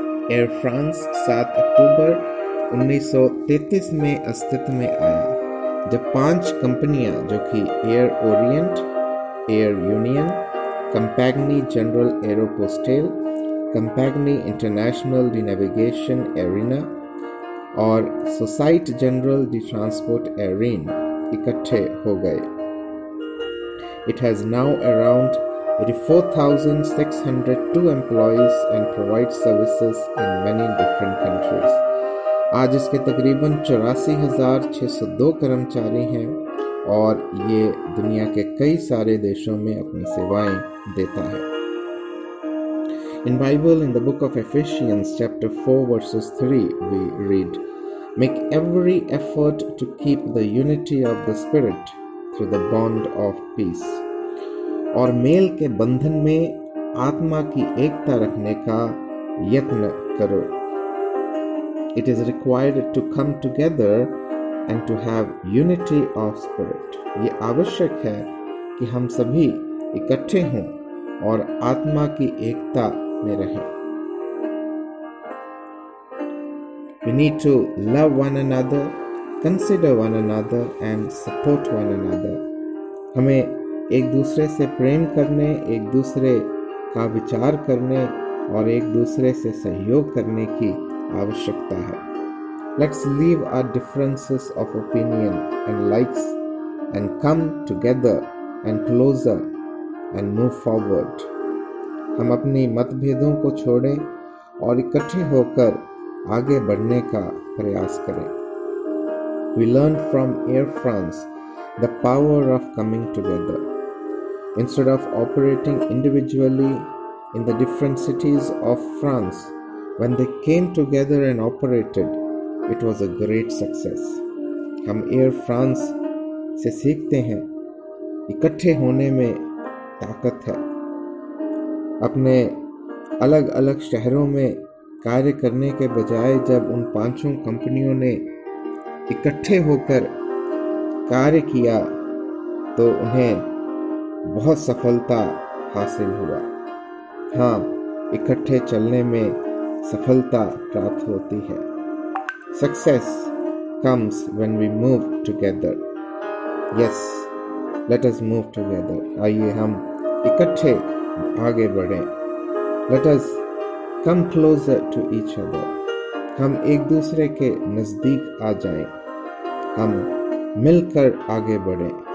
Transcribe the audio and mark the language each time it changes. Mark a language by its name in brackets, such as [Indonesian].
[Hindi] Air France 7 अक्टूबर 1933 में अस्तित्व में आया जब 5 कंपनियां जो कि air Orient, air union, कंपैग्नी general Aeropostale, कंपैग्नी international D navigation arena और society general D transport Erin इकट्ठे हो गए। [English] It has now around 84,602 employees and provides services in many different countries. [Hindi] आज इसके तकरीबन 84,602 कर्मचारी हैं और ये दुनिया के कई सारे देशों में अपनी सेवाएं देता है। [English] In Bible, in the book of Ephesians chapter 4 verses 3 we read, "Make every effort to keep the unity of the Spirit through the bond of peace." [Hindi] और मेल के बंधन में आत्मा की एकता रखने का यत्न करो। [English] It is required to come together and to have unity of spirit. [Hindi] ये आवश्यक है कि हम सभी इकट्ठे हों और आत्मा की एकता में रहें। [English] We need to love one another, consider one another and support one another. [Hindi] हमें एक दूसरे से प्रेम करने, एक दूसरे का विचार करने और एक दूसरे से सहयोग करने की आवश्यकता है। [English] Let's leave our differences of opinion and likes and come together and closer and move forward. [Hindi] हम अपनी मतभेदों को छोड़ें और इकट्ठे होकर आगे बढ़ने का प्रयास करें। [English] We learned from Air France the power of coming together. Instead of operating individually in the different cities of France, when they came together and operated, it was a great success. [Hindi] हम air France से सीखते हैं इकट्ठे होने में ताकत है। अपने अलग अलग शहरों में कार्य करने के बजाय जब उन 5 कंपनियों ने इकट्ठे होकर कार्य किया तो उन्हें बहुत सफलता हासिल हुआ। हाँ, इकट्ठे चलने में सफलता प्राप्त होती है। [English] Success comes when we move together. Yes, let us move together. [Hindi] आइए हम इकट्ठे आगे बढ़ें। [English] Let us come closer to each other. [Hindi] हम एक दूसरे के नजदीक आ जाएं। हम मिलकर आगे बढ़ें।